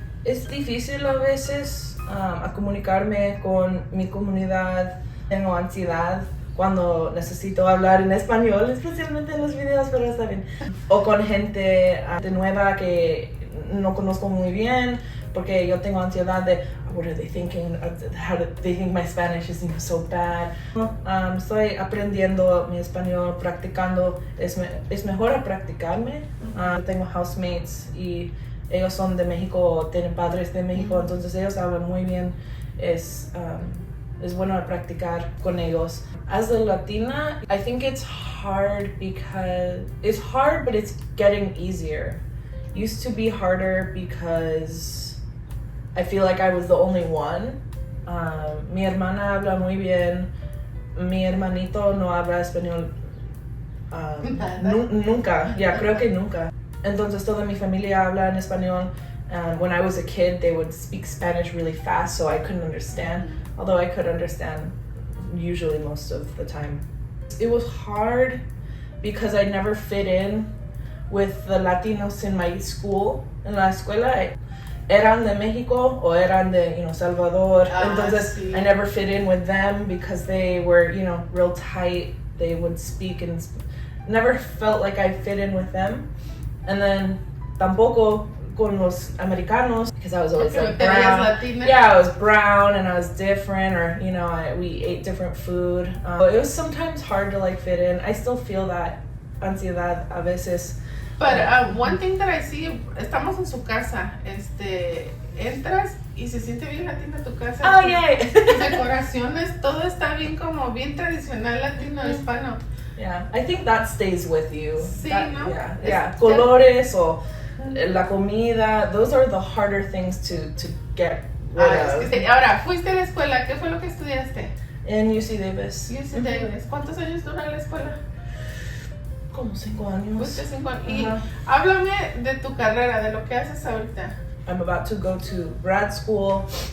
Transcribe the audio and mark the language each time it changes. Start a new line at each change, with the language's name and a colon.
Spanish: Es difícil a veces a comunicarme con mi comunidad. Tengo ansiedad cuando necesito hablar en español, especialmente en los videos, pero está bien. O con gente de nueva que no conozco muy bien, porque yo tengo ansiedad de
English: what are they thinking? How do they think my Spanish is so bad?
Spanish: Estoy aprendiendo mi español, practicando. Es mejor practicarme. Tengo housemates y ellos son de México, tienen padres de México, entonces ellos hablan muy bien. Es bueno practicar con ellos.
English: As a Latina, I think it's hard because it's hard, but it's getting easier. Used to be harder because I feel like I was the only one.
Spanish: Mi hermana habla muy bien. Mi hermanito no habla español nunca. Creo que nunca. Entonces toda mi familia habla en español.
English: When I was a kid, they would speak Spanish really fast, so I couldn't understand. Although I could understand usually most of the time. It was hard because I never fit in with the Latinos in my school.
Spanish: En la escuela, eran de México o eran de, Salvador. Entonces, sí.
English: I never fit in with them because they were, real tight. They would speak and never felt like I fit in with them. And then,
Spanish: tampoco con los americanos
English: because I was always like brown. Yeah, I was brown and I was different, or we ate different food. It was sometimes hard to like fit in. I still feel that
Spanish: ansiedad a veces.
English: But one thing that I see,
Spanish: estamos en su casa, entras y se siente bien latina tu casa.
English: Oh, yeah.
Spanish: Decoraciones, todo está bien tradicional latino, hispano.
English: Yeah, I think that stays with you.
Spanish: Sí, ¿no?
English: Yeah.
Spanish: Colores o la comida,
English: those are the harder things to get rid of.
Spanish: Ahora, fuiste a la escuela, ¿qué fue lo que estudiaste? En UC Davis. UC Davis. ¿Cuántos años dura la escuela? Como 5 años. Fuiste 5 años. Y háblame de tu carrera, de lo que haces ahorita.
English: I'm about to go to grad school